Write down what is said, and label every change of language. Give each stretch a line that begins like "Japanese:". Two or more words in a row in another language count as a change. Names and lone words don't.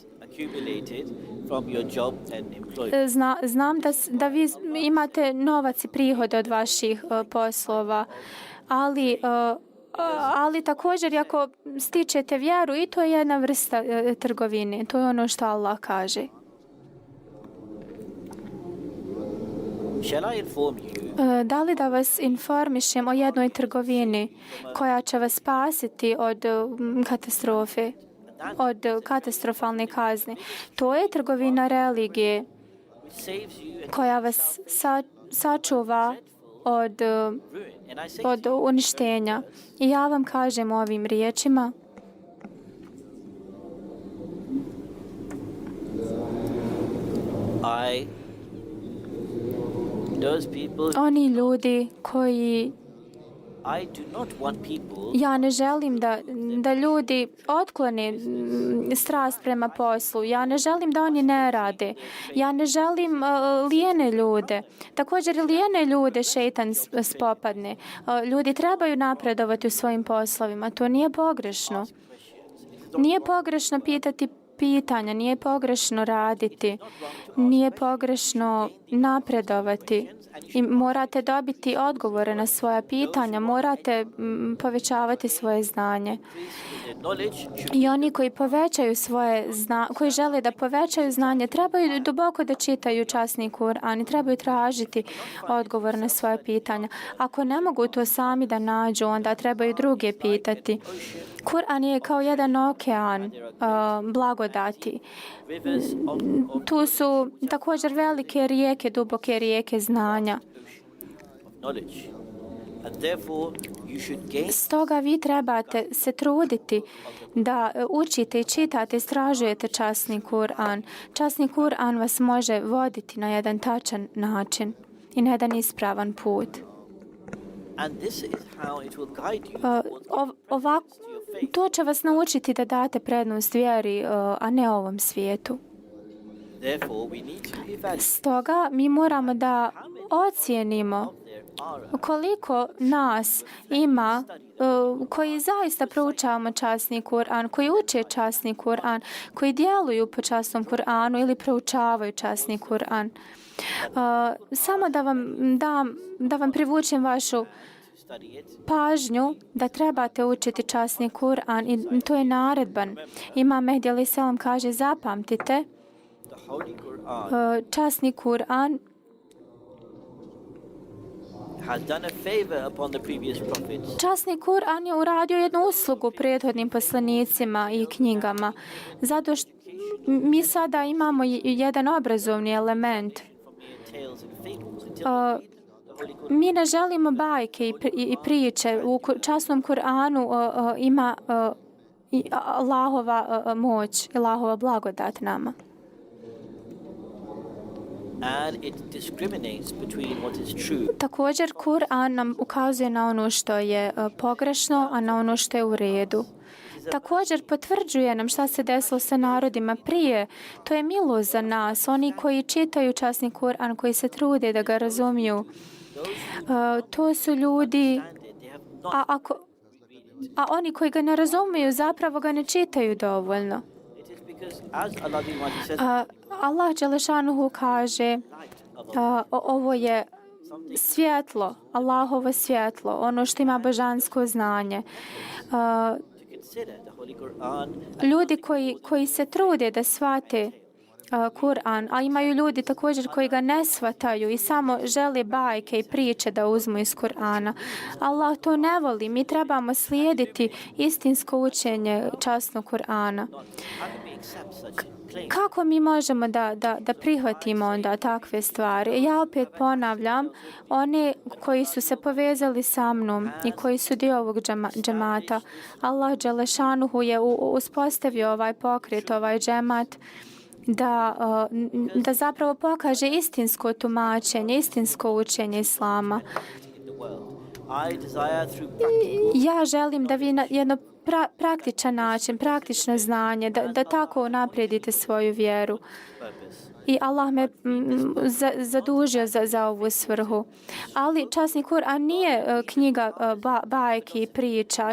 Bosnian: Znam da vi imate novac i prihode od vaših poslova, ali ali također ako stičete vjeru i to je jedna vrsta trgovine. To je ono što Allah kaže.
English: Shall I inform you
Bosnian: Da li da vas informišem o jednoj trgovini koja će vas spasiti od katastrofe, od katastrofalne kazne? To je trgovina religije
English: which saves you and
Bosnian: koja vas sačuva od,
English: ruin? And I say
Bosnian: od uništenja. I ja vam kažem ovim riječima,
English: those people,
Bosnian: oni ljudi koji
English: I do not want people
Bosnian: ja ne želim da ljudi otklone strast prema poslu. Ja ne želim da oni ne rade. Ja ne želim lijene ljude. Također lijene ljude šejtan spopadne. Ljudi trebaju napredovati u svojim poslovima. To nije pogrešno. Nije pogrešno pitati pitanja, nije pogrešno raditi, nije pogrešno napredovati. I morate dobiti odgovore na svoja pitanja, morate povećavati svoje znanje.
English: their knowledge should
Bosnian: I oni koji povećaju svoje koji žele da povećaju znanje, trebaju duboko da čitaju časni Kur'an i trebaju tražiti odgovor na svoje pitanja. Ako ne mogu to sami da nađu, onda trebaju druge pitati. Kur'an je kao jedan okean blagodati.
English: rivers of
Bosnian: Tu su također velike rijeke, duboke rijeke znanja.
English: knowledge. And therefore you should gain
Bosnian: Stoga vi trebate se truditi da učite i čitate, istražujete časni Kur'an. Časni Kur'an vas može voditi na jedan tačan način i na jedan ispravan put.
English: and this is how it will guide you towards
Bosnian: Ovako,
English: to your faith.
Bosnian: to će vas naučiti da date prednost vjeri, a ne ovom svijetu.
English: Therefore we need to evaluate
Bosnian: Stoga mi moramo da ocijenimo
English: there are
Bosnian: koliko nas ima koji zaista proučavamo časni Kur'an, koji uče časni Kur'an, koji djeluju po časnom Kur'anu ili proučavaju časni Kur'an. Samo da vam privučem vašu
English: study it.
Bosnian: pažnju da trebate učiti časni Kur'an i to je naredban. Imam Mehdi
Arabic: عليه السلام
Bosnian: kaže zapamtite
English: The Holy Quran
Bosnian: časni Kur'an
English: has done a favor upon the previous prophets.
Bosnian: Časni Kur'an je uradio jednu uslugu prethodnim poslanicima i knjigama. Zato što mi sada imamo jedan obrazovni element.
English: From mere tales and fables until the Holy Quran
Bosnian: Mi ne želimo bajke i priče. U časnom Kur'anu ima Allahova moć, Allahova blagodat nama.
English: and it discriminates between what is true
Bosnian: Također, Kur'an nam ukazuje na ono što je pogrešno, a na ono što je u redu. Također potvrđuje nam šta se desilo sa narodima prije. To je milost za nas. Oni koji čitaju časni Kur'an, koji se trude da ga razumiju, to su ljudi,
English: and they have not
Bosnian: a oni koji ga ne razumiju zapravo ga ne čitaju dovoljno.
English: it is because as Allah the Almighty says
Bosnian: Allah dželešanuhu kaže ovo je svjetlo, Allahovo svjetlo, ono što ima božansko znanje.
English: to consider the Holy Quran
Bosnian: Ljudi koji se trude da shvate Kur'an, a imaju ljudi također koji ga ne shvataju i samo žele bajke i priče da uzmu iz Kur'ana. Allah to ne voli. Mi trebamo slijediti istinsko učenje časnog Kur'ana.
English: how can we accept such claims?
Bosnian: Kako mi možemo da prihvatimo onda takve stvari? Ja opet ponavljam, oni koji su se povezali sa mnom i koji su dio ovog džemata, Allah dželešanuhu je uspostavio ovaj pokret, ovaj džemat, da zapravo pokaže istinsko tumačenje, istinsko učenje Islama.
English: in the world. I desire through practical
Bosnian: Ja želim da vi na jedno praktičan način, praktično znanje, da tako unaprijedite svoju vjeru.
English: purpose
Bosnian: i Allah me zadužio za ovu svrhu. Ali časni Kur'an nije knjiga bajki i priča.